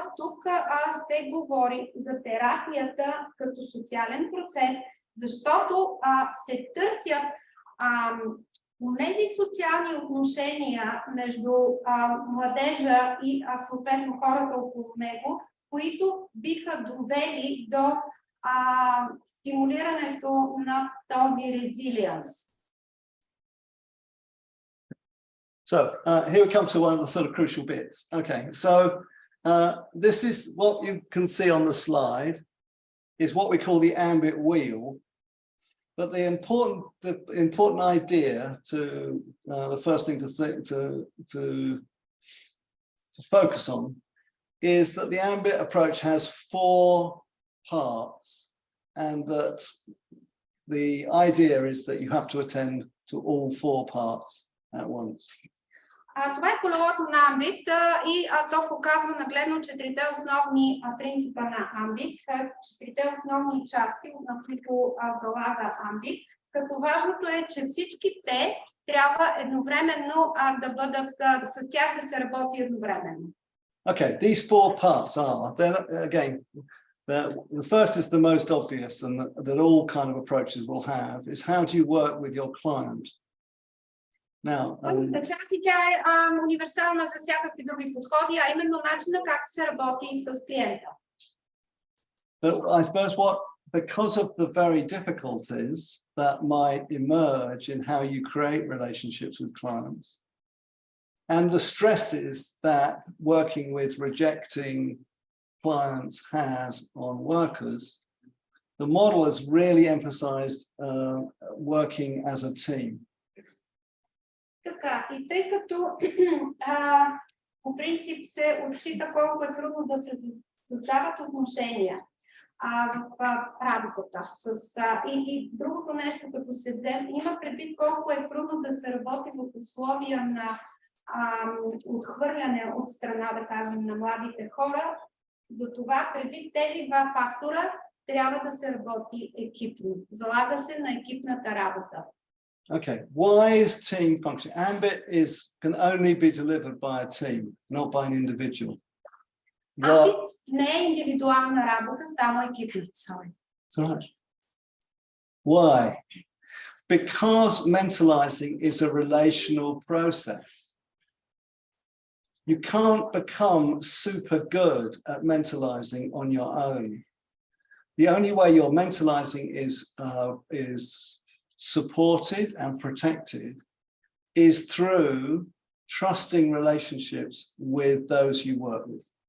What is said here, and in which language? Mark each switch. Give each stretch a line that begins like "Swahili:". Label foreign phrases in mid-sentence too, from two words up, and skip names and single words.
Bulgarian: тук се говори за терапията като социален процес, защото се търсят тези социални отношения между младежа и съответно хората около него, които биха довели до стимулирането на този резилиенс.
English: So here we come to one of the sort of crucial bits. Okay, so this is what you can see on the slide is what we call the AMBIT wheel. But the important idea the first thing to focus on is that the AMBIT approach has 4 parts, and that the idea is that you have to attend to all 4 parts at once.
Bulgarian: Това е колелото на АМБИТ и то показва нагледно 4-те основни принципа на АМБИТ, 4-те основни части, на които залага АМБИТ. Като важното е, че всички те трябва едновременно да бъдат, с тях да се работи едновременно.
English: Okay, these 4 parts are, then again, the first is the most obvious and that all kind of approaches will have, is how do you work with your client? Now,
Bulgarian: част и тя е универсална за всякакви други подходи, а именно начина как се работи с клиента.
English: But I suppose because of the very difficulties that might emerge in how you create relationships with clients, and the stresses that working with rejecting clients has on workers, the model has really emphasized working as a team.
Bulgarian: Така, и тъй като по принцип се отчита колко е трудно да се създават отношения в работата. И другото нещо, като се вземе, има предвид колко е трудно да се работи в условия на отхвърляне от страна, да кажем, на младите хора. Затова предвид тези 2 фактора трябва да се работи екипно. Залага се на екипната работа.
English: Okay, why is team function? AMBIT can only be delivered by a team, not by an individual.
Bulgarian: AMBIT не е индивидуална работа, само екипна.
English: That's right. Why? Because mentalizing is a relational process. You can't become super good at mentalizing on your own. The only way your mentalizing is supported and protected is through trusting relationships with those you work with.